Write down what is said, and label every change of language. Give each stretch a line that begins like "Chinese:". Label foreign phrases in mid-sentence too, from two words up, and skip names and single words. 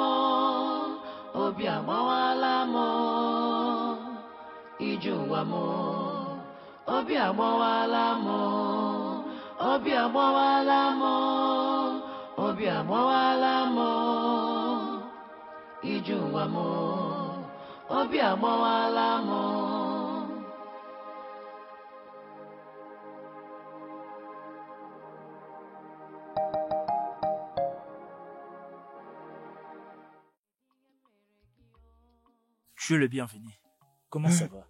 Igbo: Obi agbawala m, ije ụwa m. Obi agbawala m, obi agbawala m, obi agbawala m, ije ụwa m. Obi agbawala m.
French: Tu es le bienvenu. Comment ça va?